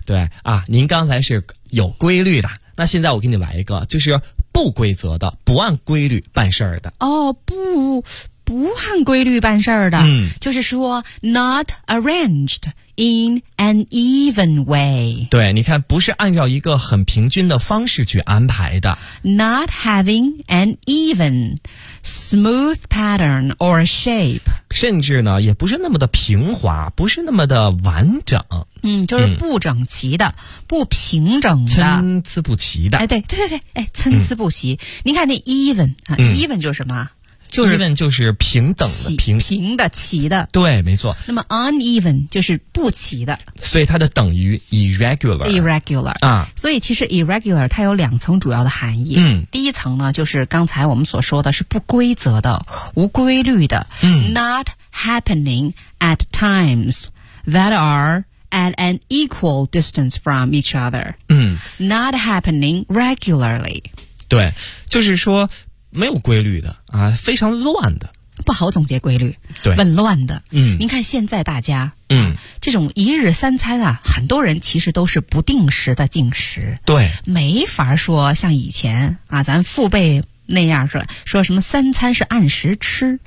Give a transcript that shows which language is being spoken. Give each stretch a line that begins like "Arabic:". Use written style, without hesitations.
Chinese: 对啊，您刚才是有规律的，那现在我给你来一个，就是不规则的、不按规律办事儿的。哦，不按规律办事儿的，嗯，就是说
English: not arranged in an even way。
Chinese: 对，你看，不是按照一个很平均的方式去安排的。
English: not having an even smooth pattern or shape，
Chinese: 甚至呢也不是那么的平滑，不是那么的完整。嗯，就是不整齐的、不平整的、参差不齐的。哎，对，哎，参差不齐。你看那 even 啊、even 就是什么，就是、 even 就是平等的、平的、齐的。对，没错。那么 uneven 就是不齐的，所以它的等于 irregular。
English: irregular 啊，
Chinese: 所以其实 irregular 它有两层主要的含义。嗯，第一层呢就是刚才我们所说的是不规则的、无规律的。嗯，
English: not happening at times that are at an equal distance from each other。嗯， not happening regularly。
Chinese: 对，就是说没有规律的啊，非常乱的，不好总结规律，对，紊乱的。嗯，您看现在大家，嗯，这种一日三餐啊，很多人其实都是不定时的进食，对，没法说像以前啊，咱父辈那样说什么三餐是按时吃。